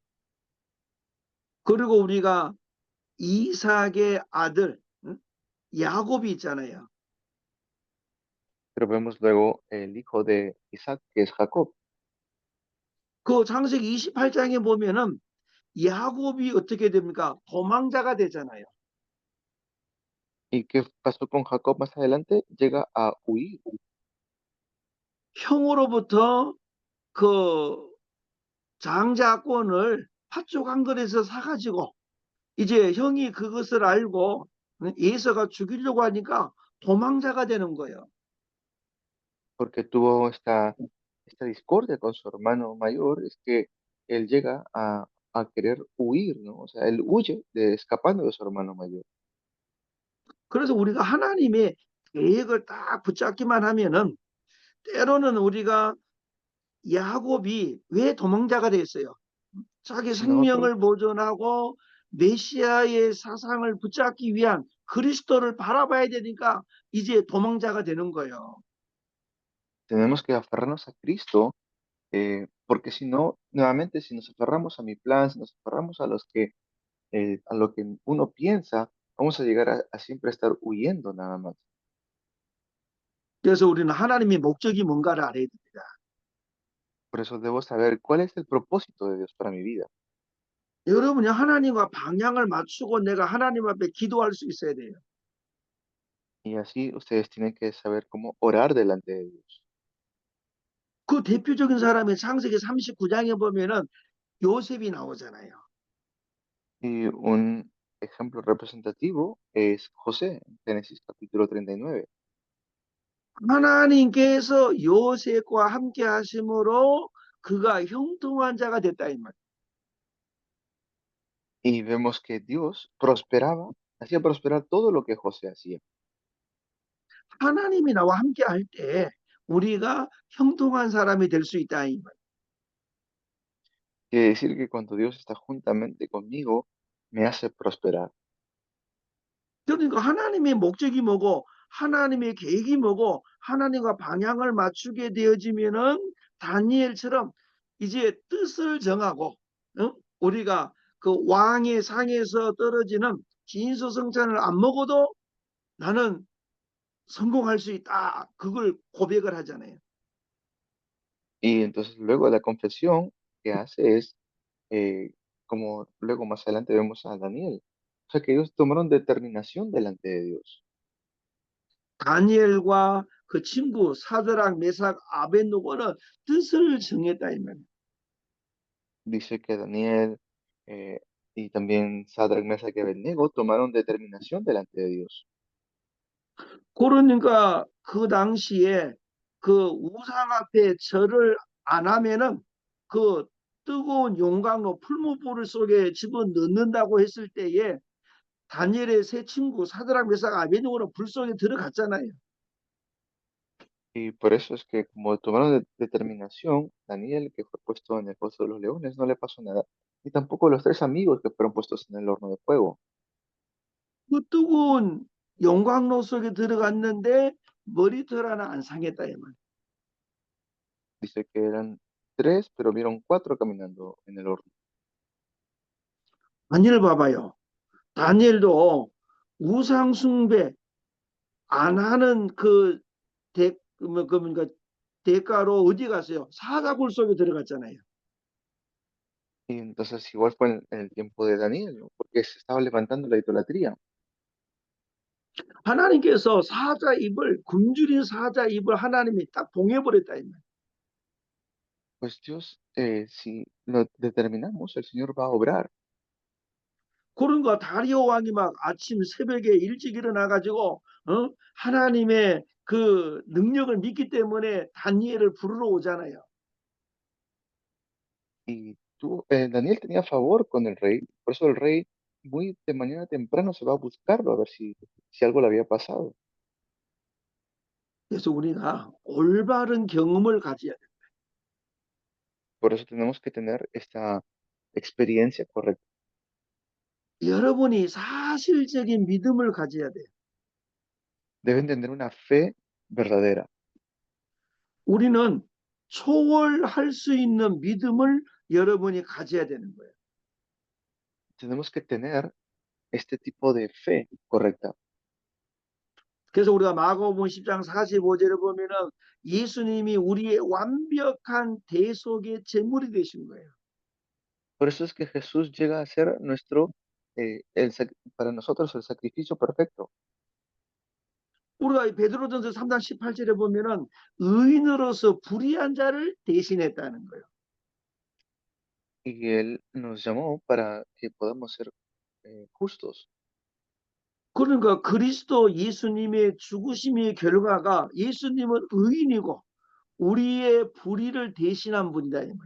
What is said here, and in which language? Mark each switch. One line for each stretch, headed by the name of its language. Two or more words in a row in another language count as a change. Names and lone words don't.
Korean: 그리고 우리가 이삭의 아들 야곱이 있잖아요.
Spanish: Pero vemos luego el hijo de Isaac, que es Jacob.
Korean: 그 창세기 28장에 보면은 야곱이 어떻게 됩니까? 도망자가 되잖아요.
Spanish: ¿Y qué pasó con Jacob más adelante? Llega a huir,
Korean: 형으로부터 그 장자권을 팥죽 한 그릇에서 사가지고 이제 형이 그것을 알고 예서가 죽이려고 하니까 도망자가 되는 거예요.
Spanish: porque tuvo esta discordia con su hermano mayor, es que él llega a querer huir, ¿no? O sea, él huye escapando de su hermano mayor.
Korean: 그래서 우리가 하나님의 계획을 딱 붙잡기만 하면은 때로는 우리가 야곱이 왜 도망자가 됐어요? 자기
Spanish: Si nosotros
Korean: 생명을 보존하고 메시아의 사상을 붙잡기 위한 그리스도를 바라봐야 되니까 이제 도망자가 되는 거예요.
Spanish: tenemos que aferrarnos a Cristo, porque si no, nuevamente, si nos aferramos a mi plan, si nos aferramos a a lo que uno piensa, vamos a llegar a siempre estar huyendo nada más.
Korean: 그래서 우리는 하나님의 목적이 뭔가를 알아야 됩니다.
Spanish: Por eso debo saber cuál es el propósito de Dios para mi vida.
Korean: 여러분이 하나님과 방향을 맞추고 내가 하나님 앞에 기도할 수 있어야 돼요.
Spanish: Y así ustedes tienen que saber cómo orar delante de Dios.
Korean: 그 대표적인 사람이 창세기 39장에 보면은 요셉이 나오잖아요.
Spanish: Y un ejemplo representativo es José, en Génesis capítulo 39.
Korean: 하나님께서 요셉과 함께 하심으로 그가 형통한 자가 됐다 이 말.
Spanish: Y vemos que Dios prosperaba, hacía prosperar todo lo que José hacía.
Korean: 하나님이 나와 함께 할 때 우리가 형통한 사람이 될 수 있다 이 말.
Spanish: Quiere decir que cuando Dios está juntamente conmigo, me hace prosperar.
Korean: 그러니까 하나님의 목적이 뭐고 하나님의 계획이 뭐고 하나님과 방향을 맞추게 되어지면은 다니엘처럼 이제 뜻을 정하고 우리가 그 왕의 상에서 떨어지는 진수성찬을 안 먹어도 나는 성공할 수 있다. 그걸 고백을 하잖아요.
Spanish: Y entonces luego la confesión que hace es, como luego más adelante vemos a Daniel. O sea que ellos tomaron determinación delante de Dios.
Korean: 다니엘과 그 친구 사드락 메삭 아벤누고는 뜻을 정했다 이 말이에요.
Spanish: Dice que Daniel y también Sadrach, Mesach y Abednego tomaron determinación delante de Dios.
Korean: 그러니까 그 당시에 그 우상 앞에 절을 안 하면은 그 뜨거운 용광로 풀무불 속에 집어넣는다고 했을 때에 다니엘의 세 친구 사드락 메삭 아베드고는 불 속에 들어갔잖아요.
Spanish: Y por eso es que como tomaron determinación, Daniel, que fue puesto en el pozo de los leones, no le pasó nada. Y tampoco los tres amigos que fueron puestos en el horno de fuego.
Korean: 그 뜨거운 용광로 속에 들어갔는데 머리털 하나 안 상했다 이 말.
Spanish: Dice que eran tres, pero vieron cuatro caminando en el horno.
Korean: 다니엘 봐봐요. 다니엘도 우상 숭배 안 하는 그 그러니까 대가로 어디 갔어요? 사자굴 속에 들어갔잖아요.
Spanish: Y entonces igual fue en el tiempo de Daniel, ¿no? Porque se estaba levantando la idolatría.
Korean: 하나님께서 사자 입을 굶주린 사자 입을 하나님이 딱 봉해버렸다.
Spanish: Pues Dios, si lo determinamos, el Señor va a obrar.
Korean: 그런가 다리오 왕이 막 아침 새벽에 일찍 일어나 가지고 하나님의 그 능력을 믿기 때문에 다니엘을 부르러 오잖아요.
Spanish: Y Daniel tenía favor con el rey, por eso el rey muy de mañana temprano se va a buscarlo a ver si algo le había pasado.
Korean: 그래서 우리가 올바른 경험을 가져야 돼.
Spanish: Por eso tenemos que tener esta experiencia correcta.
Korean: 여러분이 사실적인 믿음을 가져야 돼.
Spanish: Deben tener una fe verdadera.
Korean: 우리는 초월할 수 있는 믿음을 여러분이 가져야 되는 거예요.
Spanish: Tenemos que tener este tipo de fe correcta.
Korean: 그래서 우리가 마가복음 10장 45절에 보면은 예수님이 우리의 완벽한 대속의 제물이 되신 거예요.
Spanish: Por eso es que Jesús llega a ser para nosotros el sacrificio perfecto.
Korean: 우리가 베드로전서 3장 18절에 보면은 의인으로서 불의한 자를 대신했다는 거예요.
Spanish: Y Él nos llamó para que podamos ser justos.
Korean: 그러니까 그리스도 예수님의 죽으심의 결과가 예수님은 의인이고 우리의 불의를 대신한 분이다.